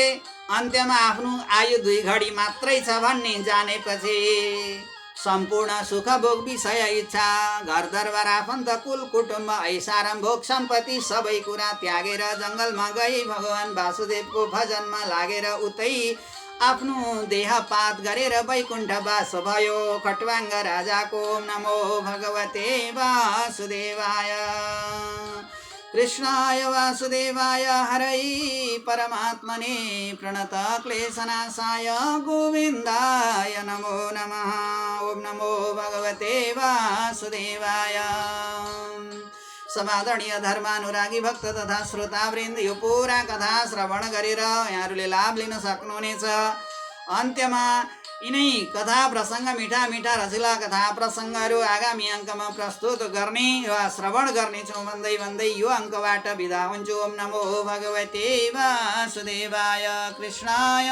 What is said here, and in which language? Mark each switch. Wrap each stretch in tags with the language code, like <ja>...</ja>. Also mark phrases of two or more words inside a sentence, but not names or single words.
<ne>अन्त्यमा आफ्नो आयु 2 घडी मात्रै छ भन्ने जानेपछि सम्पूर्ण सुख भोग विषय इच्छा, घर दरबार आफन्त कुल कुटुम्ब ऐसाराम भोग सम्पत्ति सबै कुरा त्यागेर जङ्गलमा गई भगवान वासुदेवको भजनमा लागेर उतै आफ्नो देहपात गरेर वैकुण्ठवास भयो। खट्वाङ्ग राजाको</ne> <sa>नमो भगवते वासुदेवाय। कृष्णाय वासुदेवाय हरै परमात्मने प्रणतक्लेशनाशाय गोविन्दाय नमो नमः। ओम नमो भगवते वासुदेवाय।</sa> <ne>समादरणीय धर्मानुरागी भक्त तथा श्रोतावृन्द, यो पुरा कथा श्रवण गरेर यहाँहरूले लाभ लिन सक्नुहुनेछ। अन्त्यमा यिनै कथा प्रसङ्ग, मिठा मिठा रसिला कथा प्रसङ्गहरू आगामी अङ्कमा प्रस्तुत गर्ने वा श्रवण गर्नेछौँ भन्दै यो अङ्कबाट बिदा हुन्छु।</ne> <sa>ओम नमो भगवते वासुदेवाय। कृष्णाय</sa>